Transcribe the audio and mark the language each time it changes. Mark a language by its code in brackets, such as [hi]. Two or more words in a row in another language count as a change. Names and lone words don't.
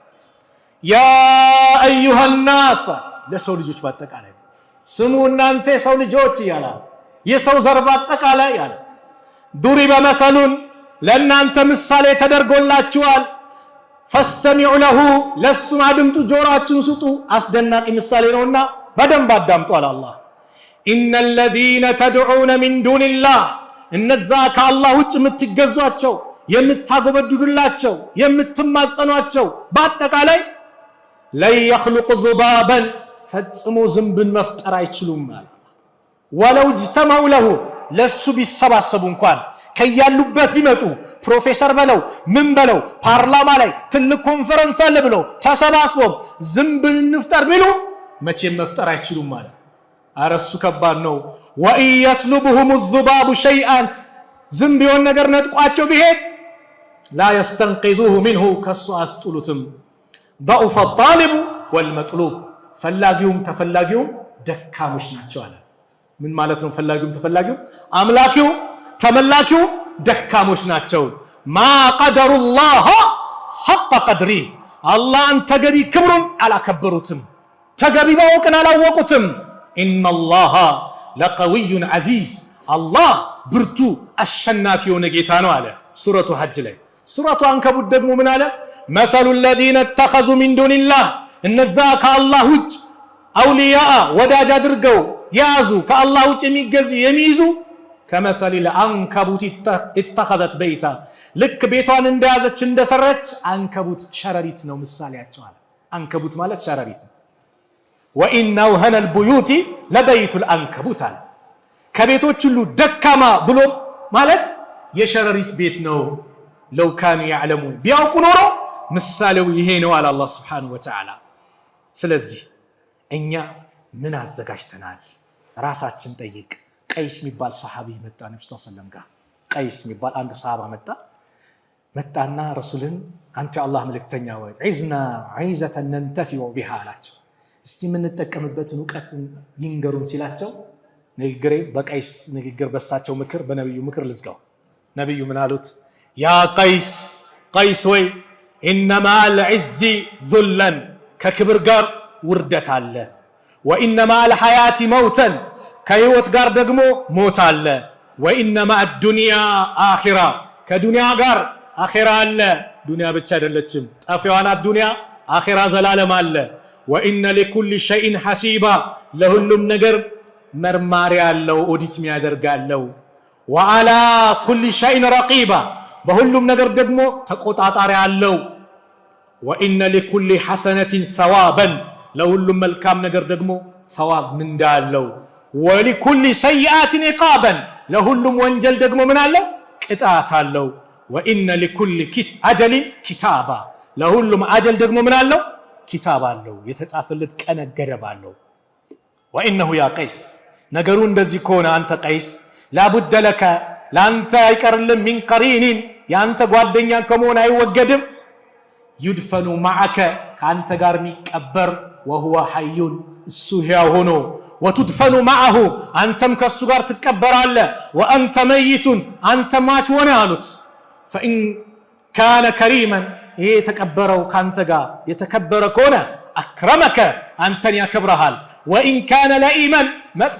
[ar] يا أيها الناس [am] ለሰው ልጆች በአጠቃላይ ስሙ እናንተ የሰው ልጆች እያለ የሰው ዘር በአጠቃላይ ያለ [ar] ضرب مثل [am] ለእናንተ ምሳሌ ተደርጎላችኋል [ar] فاستمعوا له [am] ለሱም አድምጡ ጆሮአችሁን ስጡ አስደናቂ ምሳሌ ነውና በደንብ አዳምጡ አለ አላህ [ar] إن الذين تدعون من دون الله [am] እነዛ ከአላህ ውጭ የምትገዟቸው የምታጎበድዱላቸው የምትማጸኗቸው በአጠቃላይ [ar] لا يخلق ذبابا [am] ፈጽሞ ዝንብን መፍጠር አይችሉም ማለት [ar] ولو اجتمعوا له [am] ለሱ ቢሰባሰቡ እንኳን ከያሉበት ቢመጡ ፕሮፌሰር በለው ምን በለው ፓርላማ ላይ ትልቅ ኮንፈረንስ አለ ብለው ተሰባስበው ዝንብን እንፍጠር ቢሉ መቼም መፍጠር አይችሉም ማለት አረሱ ከባድ ነው [ar] وإن يسلبهم الذباب شيئا [am] ዝንብ የሆነ ነገር ነጥቋቸው ቢሄድ [ar] لا يستنقذوه منه [am] ከሱ አስጡሉትም [ar] ضعف الطالب والمطلوب [am] ፈላጊውም ተፈላጊውም ደካሞች ናቸው አለ ምን ማለት ነው ፈላጊውም ተፈላጊውም አምላኪው ተመላኪው ደካሞች ናቸው [ar] ما قدروا الله حق قدره [am] አላህን ተገቢ ክብሩን አላከበሩትም ተገቢ ማወቅን አላወቁትም [ar] إن الله لقوي عزيز [am] አላህ ብርቱ አሸናፊ የሆነ ጌታ ነው አለ ሱረቱ ሐጅ ላይ ሱረቱ አንከቡት ደግሞ ምን አለ መሰሉ [ar] الذين اتخذوا من دون الله [am] እነዛ ከአላህ ውጭ አውሊያ ወዳጅ አድርገው ያዙ ከአላህ ውጭ የሚገዙ የሚይዙ [ar] كمثل العنكبوت اتخذت بيتا [am] ልክ ቤቷን እንደያዘች እንደሰረች አንከቡት ሸረሪት ነው ምሳሌያቸው አለ አንከቡት ማለት ሸረሪት ነው [ar] وإن أوهن البيوت لبيت العنكبوت [am] አለ ከቤቶች ሁሉ ደካማ ብሎ ማለት የሸረሪት ቤት ነው [ar] لو كانوا يعلمون [am] ቢያውቁ ኖሮ ምሳሌው ይሄ ነው አለ አላህ [ar] سبحانه وتعالى [am] ስለዚህ እኛ ምን አዘጋጅተናል ራሳችን ጠይቅ ቀይስ የሚባል ሰሃቢ መጣ ነብዩ [ar] صلى الله عليه وسلم [am] ጋር ቀይስ የሚባል አንድ ሰሃባ መጣና ረሱልን አንተ አላህ መልእክተኛ ወይ [ar] عظنا عظة ننتفع بها [am] አላቸው እስቲ ምን ተጠቀምበትን ዕውቀትን ይንገሩን ሲላቸው ንግግሬ በቀይስ ንግግር በሳቸው ምክር በነብዩ ምክር ልዝጋው ነብዩ ምን አሉት ያ ቀይስ ወይ [ar] انما العز ذلا [am] ከክብር ጋር ውርደት አለ [ar] وانما الحياه موتا [am] ከህይወት ጋር ደግሞ ሞት አለ [ar] وانما الدنيا اخره [am] ከዱንያ ጋር አኺራ አለ ዱንያ ብቻ አይደለችም ጠፊዋና ዱንያ አኺራ ዘላለም አለ [ar] وان لكل شيء حسيبا [am] ለሁሉም ነገር መርማሪ ያለው ኦዲት የሚያደርጋለው [ar] وعلى كل شيء رقيبا [am] በሁሉም ነገር ደግሞ ተቆጣጣሪ አለው [ar] وان لكل حسنه ثوابا [am] ለሁሉም መልካም ነገር ደግሞ ثواب ምንዳ አለው [ar] ولكل سيئات عقابا [am] ለሁሉም ወንጀል ደግሞ ምን አለው ቅጣት አለው [ar] وان لكل اجل كتابا [am] ለሁሉም አጀል ደግሞ ምን አለው ኪታብ አለው የተጻፈለት ቀነ ገደብ አለው [ar] وانه يا قيس [am] ነገሩ እንደዚህ ከሆነ አንተ ቀይስ [ar] لابد لك [am] ላንተ አይቀርልም [ar] من قرين [am] ያንተ ጓደኛ ከመሆን አይወገድም [ar] يدفن معك [am] ካንተ ጋር የሚቀበር [ar] وهو حي [am] እሱ ሕያው ሆኖ [ar] وتدفن معه [am] አንተም ከሱ ጋር ትቀበራለህ [ar] وانت ميت [am] አንተ ማች ሆነ አሉት [ar] فان كان كريما [am] ይሄ ተቀበረው ካንተ ጋር የተከበረ ከሆነ اكرمك አንተን ያከብረሃል [ar] وان كان لئيما [am] መጥፎ